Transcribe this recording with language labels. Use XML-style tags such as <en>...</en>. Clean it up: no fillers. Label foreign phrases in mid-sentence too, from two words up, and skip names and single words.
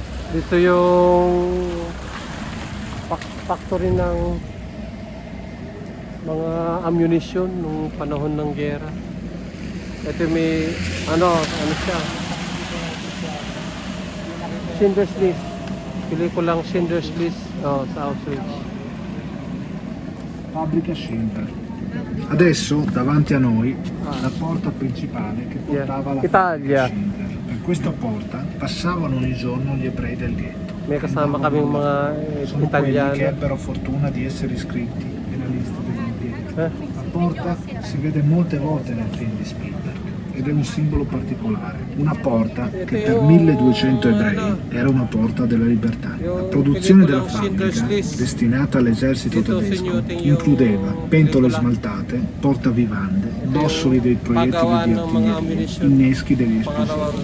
<tl>Dito yung factory ng mga ammunition nung panahon ng giyera. Ito may ano siya, Schindler's List. Pelikulang Schindler's List sa Auschwitz.</tl> <it>Fabbrica Schindler. Adesso davanti a noi la porta principale che portava alla Italia. fabbrica Schindler. Per questa porta passavano ogni giorno gli ebrei del ghetto.</it> <tl>May kasama kaming mga</tl> <it>Sono quelli che Italiano. ebbero fortuna di essere iscritti nella lista degli impiegati. Eh? La porta si vede molte volte nel film di Spielberg ed è un simbolo particolare. Una porta che per 1200 ebrei era una porta della libertà. La produzione della fabbrica, destinata all'esercito tedesco, includeva pentole smaltate, portavivande, bossoli dei proiettili di artiglieria, inneschi degli esplosivi.</it>